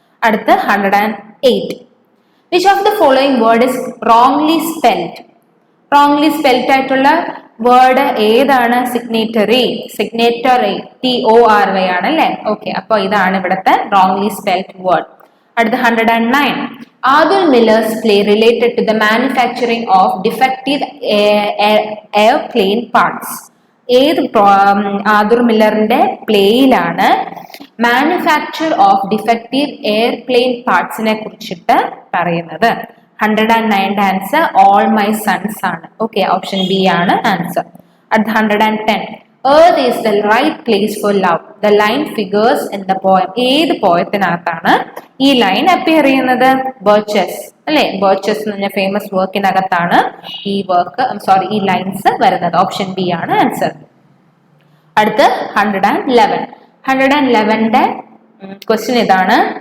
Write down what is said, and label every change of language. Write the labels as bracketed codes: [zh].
[ml] അടുത്ത് 108. [en] Which of the following word is wrongly spelled? [ml] Wrongly spelled ആയിട്ടുള്ള word ഏതാണ്? Signatory. TORY ആണ് അല്ലേ? ഓക്കെ, അപ്പൊ ഇതാണ് ഇവിടുത്തെ റോങ്ലി സ്പെൽഡ് വേർഡ്. അടുത്ത 109. [en] Arthur Miller's play related to the manufacturing of defective airplane parts. [ml] ഏത് ആദുർ മില്ലറിന്റെ പ്ലേയിലാണ് മാനുഫാക്ചർ ഓഫ് ഡിഫക്റ്റീവ് എയർപ്ലെയിൻ പാർട്സിനെ കുറിച്ചിട്ട് പറയുന്നത്? 109ന്റെ ആൻസർ ഓൾ മൈ സൺസ് ആണ്. ഓക്കെ, ഓപ്ഷൻ ബി ആണ് ആൻസർ. അടുത്ത 110. [en] Earth is the right place for love. The line figures in the poem. [ml] ഏത് പോയത്തിനകത്താണ് ഈ line appear ചെയ്യുന്നത്? ബർച്ചസ് അല്ലെ? ബർച്ചസ് എന്ന് പറഞ്ഞ ഫേമസ് വർക്കിനകത്താണ് ഈ ഈ ലൈൻസ് വരുന്നത്. ഓപ്ഷൻ ബി ആണ് ആൻസർ. അടുത്ത് 111ന്റെ ക്വസ്റ്റ്യൻ ഇതാണ്.